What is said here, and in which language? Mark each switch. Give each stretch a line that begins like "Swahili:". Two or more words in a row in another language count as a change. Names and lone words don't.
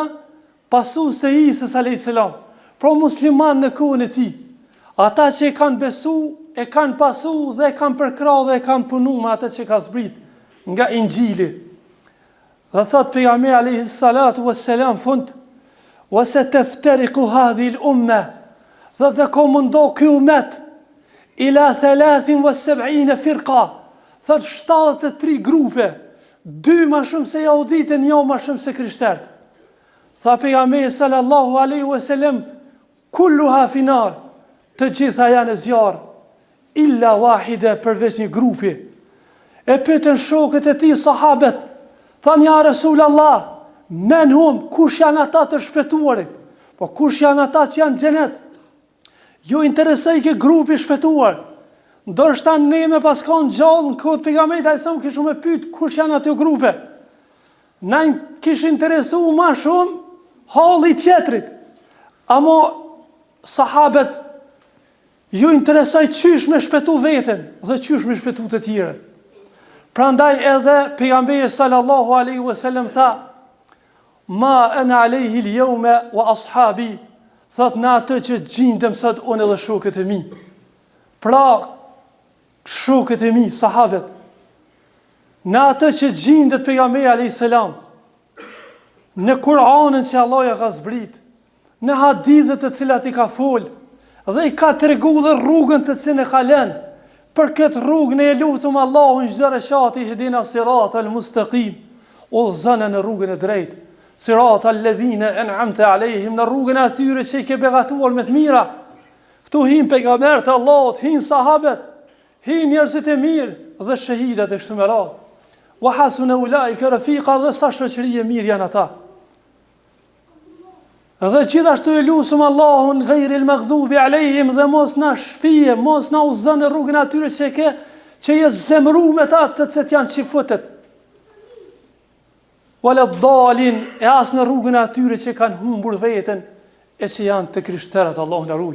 Albanian: Pasues të Isës
Arabic: عليه السلام.
Albanian: Pra musliman në kohën e tij. Ata që e kanë besu, e kanë pasu dhe e kanë përkrahur dhe e kanë punu me atë që ka zbrit nga Injili. Dhe thot pejgamberi
Arabic: عليه الصلاة والسلام
Albanian: fund,
Arabic: وستفترق هذه الأمة,
Albanian: dhe ka mundo ky umet
Arabic: إلى 73 فرقة,
Albanian: thot 73 grupe, 2 ma shumë se jahuditë, 1 ma shumë se krishterët. Tha pejgamberi
Arabic: صلى الله عليه وسلم, كلها في النار,
Albanian: të gjitha janë e zjarr,
Arabic: إلا واحدة,
Albanian: përveç një grupi. E pyetën shokët e tij sahabët, thanë ja Resulallah,
Arabic: من هم,
Albanian: kush janë ata të shpëtuarit? Po kush janë ata që janë në xhenet? Ju interesoj ke grupi shpëtuar. Ndoshta ne me pas kanë gjallë në kohë pejgamberit ai sa kishu me pyet kush janë ato grupe. Na kishin interesuar më shumë halli i tjetrit. Amo sahabët ju interesoj çysh me shpëtu veten dhe çysh me shpëtu të tjerët. Prandaj edhe pejgamberi
Arabic: صلى الله عليه وسلم tha: "ما أنا عليه اليوم وأصحابي",
Albanian: thot në atë që gjindem sot unë dhe shokët e mi. Pra, shokët e mi, sahabët, në atë që gjindet pejgamberi
Arabic: عليه السلام,
Albanian: në Kur'anin që Allah ja ka zbrit, në hadithet të cilat i ka fol, dhe i ka tregu dhe rrugën të cilën e ka lënë. Për këtë rrugë ne e lutum Allahun çdo reshati
Arabic: اهدنا الصراط المستقيم,
Albanian: o zana në rrugën e drejtë.
Arabic: صراط الذين أنعمت عليهم,
Albanian: në rrugën e atyre që i ke begatuar me të mira. Këtu hin pejgamberët e Allahut, hin sahabët, hin njerëzit e mirë dhe shahidat e kështu me radhë.
Arabic: وحسن أولئك رفيقا,
Albanian: dhe sa shoqëri e mirë janë ata. Dhe gjithashtu e lusëm Allahun
Arabic: غير المغضوب عليهم,
Albanian: dhe mos na shpije, mos na uzon në rrugën e atyre që je zemru me ta të cilët janë çifutet.
Arabic: ولا الضالين,
Albanian: e as në rrugën e atyre që kanë humbur veten e që janë të krishterët, Allahu na ruaj.